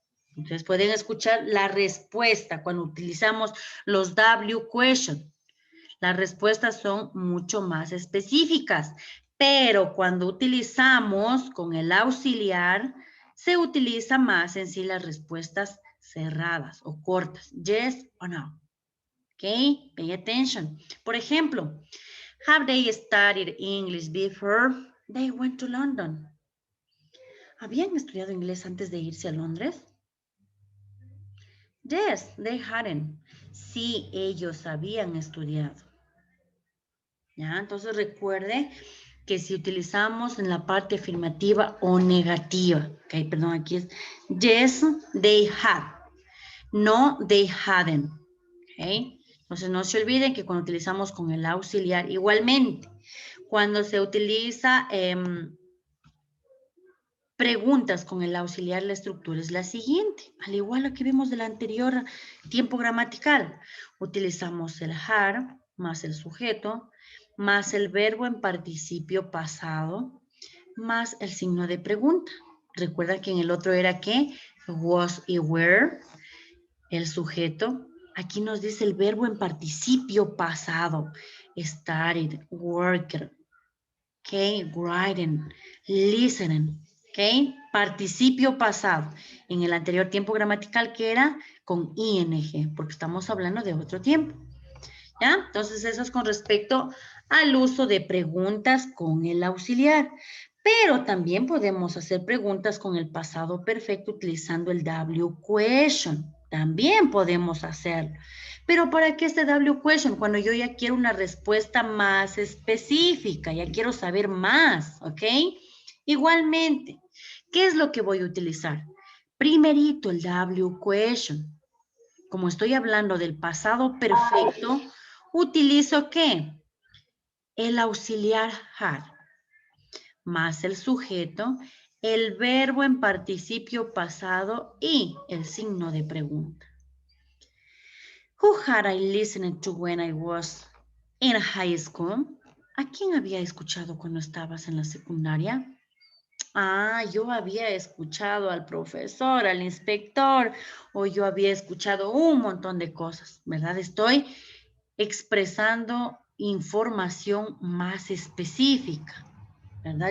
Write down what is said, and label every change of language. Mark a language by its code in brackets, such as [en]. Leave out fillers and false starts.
[es] Entonces pueden escuchar la respuesta cuando utilizamos los W question. Las respuestas son mucho más específicas, pero cuando utilizamos con el auxiliar, se utiliza más en sí las respuestas cerradas o cortas, yes o no. [en] ¿Ok? Pay attention. [es] Por ejemplo, [en] have they studied English before they went to London? [es] ¿Habían estudiado inglés antes de irse a Londres? [en] Yes, they hadn't. [es] Sí, ellos habían estudiado. ¿Ya? Entonces recuerde que si utilizamos en la parte afirmativa o negativa, ok, perdón, aquí es [en] yes, they had, no, they hadn't, [es] ok. Entonces no se olviden que cuando utilizamos con el auxiliar, igualmente, cuando se utiliza preguntas con el auxiliar, la estructura es la siguiente, al igual que vimos del anterior tiempo gramatical, utilizamos el had más el sujeto, más el verbo en participio pasado, más el signo de pregunta. Recuerda que en el otro era ¿qué? Was y were, el sujeto. Aquí nos dice el verbo en participio pasado. [en] Studied, worked, okay, writing, listening, okay. [es] Participio pasado. En el anterior tiempo gramatical que era con ing, porque estamos hablando de otro tiempo. ¿Ya? Entonces eso es con respecto al uso de preguntas con el auxiliar. Pero también podemos hacer preguntas con el pasado perfecto utilizando el W question. También podemos hacerlo. Pero ¿para qué este W question? Cuando yo ya quiero una respuesta más específica, ya quiero saber más, ¿ok? Igualmente, ¿qué es lo que voy a utilizar? Primerito el W question. Como estoy hablando del pasado perfecto, utilizo ¿qué? El auxiliar had, más el sujeto, el verbo en participio pasado y el signo de pregunta. [en] Who had I listened to when I was in high school? [es] ¿A quién había escuchado cuando estabas en la secundaria? Ah, yo había escuchado al profesor, al inspector, o yo había escuchado un montón de cosas, ¿verdad? Estoy expresando información más específica, ¿verdad?